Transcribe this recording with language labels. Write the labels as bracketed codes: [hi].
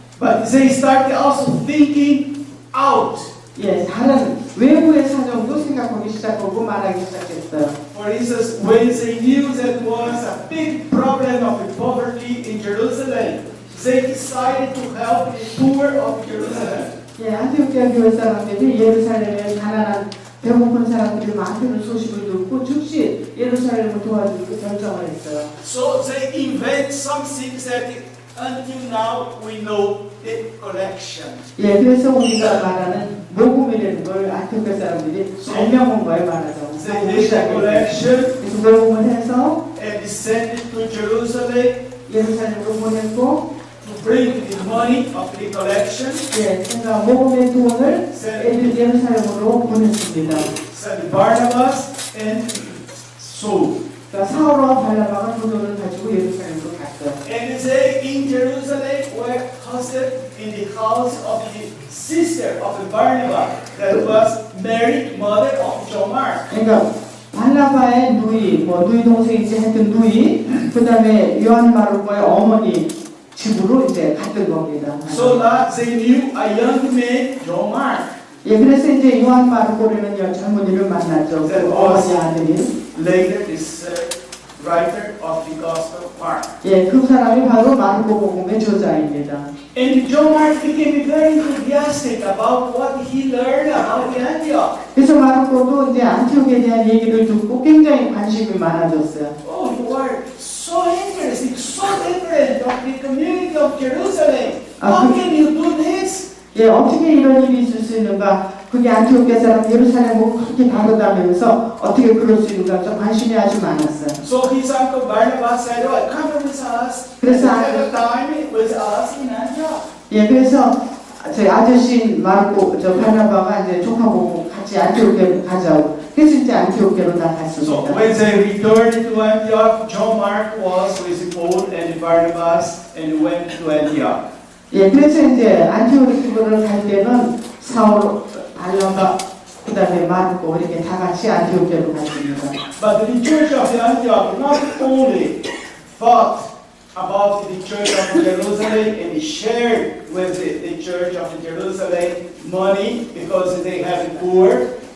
[en] but they started also thinking out. [ko] 예, 다른 외부의 사정도 생각하기 시작하고 말하기 시작했어요. [en] For instance, when they knew that was a big problem of poverty in Jerusalem, they decided to help the poor of Jerusalem. [ko] 예, 안티오크 교회 사람들이 예루살렘에 가난한 배고픈 사람들이 많다는 소식을 듣고 즉시 예루살렘을 도와주기로 결정을 했어요. [en] So they invent some things that until now we know the collection. [ko] 예, 그래서 우리가 말하는 모금이라는 걸 안티오크 사람들이 설명한 거에 말하자면. [en] They did the collection [ko] 그래서 모금을 해서 [en] and descended to Jerusalem [ko] 예루살렘으로 보냈고, [en] to bring the money of the collection. [ko] 예, 그러니까 모금의 돈을 예루살렘으로 보냈습니다. [en] Sent Barnabas and Saul. [ko] 그러니까 사울과 발나바가 그 돈을 가지고 예루살렘으로 갔어요. [en] And they in Jerusalem were hosted in the house of the sister of the Barnabas that was Mary, mother of John Mark. [ko] 그러니까 발나바의 누이, 누이 동생이지 하여튼 누이, 그 다음에 요한 마르코의 어머니 집으로 이제 갔던 겁니다. [en] So that they knew a young man, John Mark. [ko] 예, 그래서 이제 요한 마르코라는 젊은이를 만났죠. 그 어머니 아들이. [en] Later, this writer of the Gospel of Mark. [ko] 예, 그 사람이 바로 마르코 복음의 저자입니다. [en] And John Mark became very enthusiastic about what he learned about the Antioch. [ko] 그래서 마르코도 이제 안티옥에 대한 얘기를 듣고 굉장히 관심이 많아졌어요. [en] Oh, you are so interesting, so different of the community of Jerusalem. How can you do this? [ko] 예, 어떻게 이런 일이 있을 수 있는가? 그게 안티옥의 사람 예루살렘하고 그렇게 다르다면서 어떻게 그럴 수 있는가? 좀 관심이 아주 많았어요. [en] So his uncle Barnabas said, "Oh, come with us. [ko] 그래서 [en] Have a time with us in Antioch." [ko] 예, 그래서 저희 아저씨 마르코, 바나바가 이제 조카보고 같이 안티옥에 가자고. 그래서 이제 안티옥으로 다 [en] So [ko] 갔습니다. [en] when they returned to Antioch, John Mark was with Paul and Barnabas and went to Antioch. [ko] 예, 그래서 이제 안티옥으로 갈 때는 사울, 발나바, 그 다음에 마르코 이렇게 다 같이 안티옥으로 갔습니다. [en] But the church of Antioch not only thought about the church of Jerusalem and shared with the church of Jerusalem money because they have poor.